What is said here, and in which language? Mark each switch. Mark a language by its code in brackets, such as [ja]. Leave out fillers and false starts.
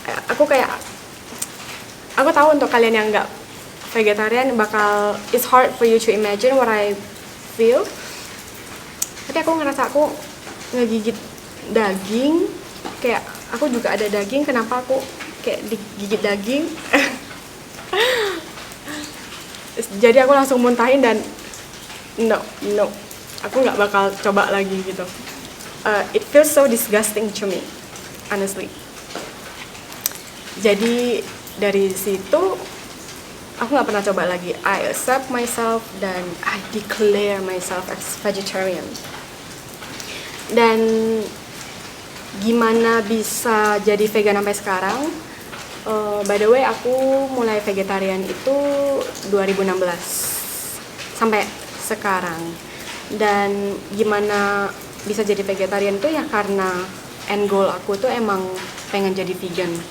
[id] Aku tahu untuk kalian yang nggak [en] vegetarian bakal it's hard for you to imagine what I feel. [id] Tapi aku ngerasa aku ngegigit daging, kayak aku juga ada daging, kenapa aku kayak digigit daging. Jadi aku langsung muntahin dan no, aku nggak bakal coba lagi gitu. [en] It feels so disgusting to me, honestly. [id] Jadi dari situ aku nggak pernah coba lagi. [en] I accept myself dan I declare myself as vegetarian. [id] Dan gimana bisa jadi vegan sampai sekarang? By the way, aku mulai vegetarian itu 2016 sampai sekarang. Dan gimana bisa jadi vegetarian tuh ya karena end goal aku tuh emang pengen jadi vegan.